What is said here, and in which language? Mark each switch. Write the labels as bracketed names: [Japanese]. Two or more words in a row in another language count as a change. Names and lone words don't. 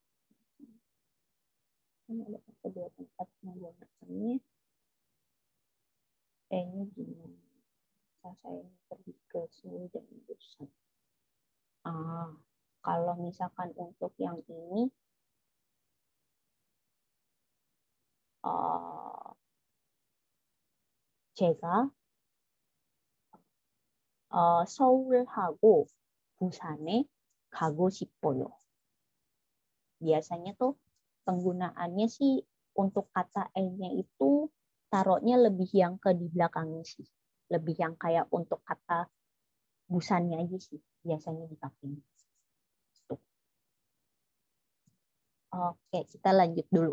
[Indonesian] Ini ada kedua tempat pembuangannya. E-nya gimana? Saya pergi ke sini dan busan. Kalau misalkan untuk yang ini, [Korean] 제가 서울하고 부산에 가고 싶어요. [Indonesian] Biasanya tuh penggunaannya sih untuk kata E-nya itu taruhnya lebih yang ke di belakangnya sih. Lebih yang kayak untuk kata busannya aja sih biasanya dipakai. Oke, kita lanjut dulu.